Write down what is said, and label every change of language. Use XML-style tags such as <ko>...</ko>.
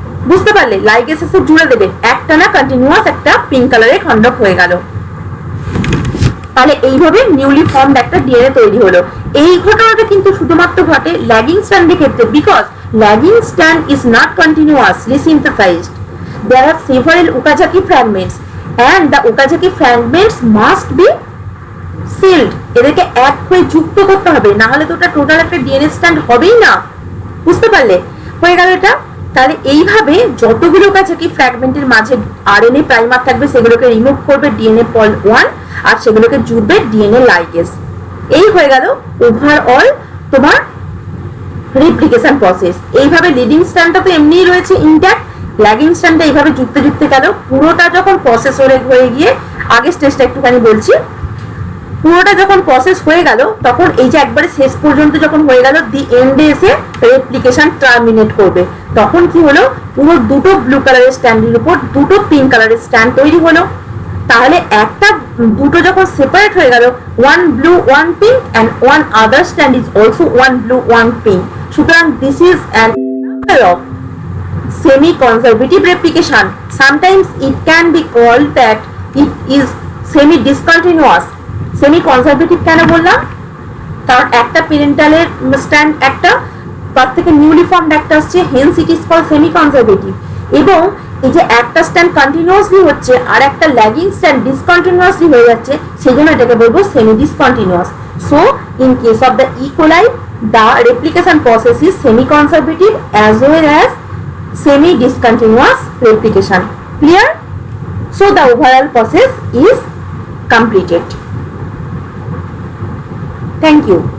<bn>বুঝতে পারলে, লাইগেজ এসে জুড়ে দেবে, একটা না কন্টিনিউয়াস একটা পিঙ্ক কালারের খণ্ডক হয়ে গেল। তাহলে এইভাবে নিউলি ফর্মড একটা ডিএনএ তৈরি হলো। এই ঘটনাটা কিন্তু শুধুমাত্র ঘটে ল্যাগিং স্ট্র্যান্ডের ক্ষেত্রে,</bn> <en>Because lagging strand is not continuously synthesised. There are several Okazaki fragments and the Okazaki fragments must be sealed.</en> <bn>এদেরকে এক হয়ে যুক্ত করতে হবে, না হলে তো ওটা টোটাল একটা ডিএনএ স্ট্যান্ড হবেই না। বুঝতে পারলে, হয়ে গেল এটা। তাহলে এইভাবে যতগুলো Okazaki ফ্র্যাগমেন্টের মাঝে আরএনএ প্রাইমার থাকবে সেগুলোকে রিমুভ করবে ডিএনএ পল 1 আর সেগুলোকে জুড়বে ডিএনএ লাইগেজ। এই হয়ে গেল ওভারঅল তোমার রেপ্লিকেশন প্রসেস। এইভাবে লিডিং স্ট্যান্ডটা তো এমনিই রয়েছে ইনট্যাক্ট, ল্যাগিং স্ট্যান্ডটা এইভাবে যুক্তে যুক্তে গেল। পুরোটা যখন প্রসেস হয়ে গিয়ে, আগের স্টেজটা একটুখানি বলছি, পুরোটা যখন প্রসেস হয়ে গেল তখন এই যে একবারে শেষ পর্যন্ত যখন হয়ে গেল, দি এন্ডে এসে রেপ্লিকেশন টার্মিনেট করবে, তখন কি হলো, পুরো দুটো ব্লু কালারের স্ট্যান্ডের উপর দুটো পিঙ্ক কালারের স্ট্যান্ড তৈরি হলো। তাহলে একটা দুটো যখন সেপারেট হয়ে গেল,</bn> <en>1 blue 1 pink and one other strand is also 1 blue 1 pink.</en> <bn>সুতরাং</bn> <en>this is an example of semi-conservative replication. Sometimes it can be called that it is semi-discontinuous.</en> <bn>Semi-conservative কেন বললাম, কারণ একটা প্যারেন্টালের স্ট্যান্ড একটা, তার থেকে নিউলি ফর্মড একটা আসছে,</bn> <en>Hence it is called semiconservative.</en> <bn>এবং এই যে একটা স্ট্যান্ড কন্টিনিউয়াসলি হচ্ছে আর একটা ল্যাগিং স্ট্যান্ড ডিসকন্টিনিউয়াসলি হয়ে যাচ্ছে, সেই জন্য এটাকে বলবো semi discontinuous.</bn> <en>So in case of the E. coli, the replication process is semi-conservative as well as semi-discontinuous replication. Clear? So the overall process is completed. Thank you.</en>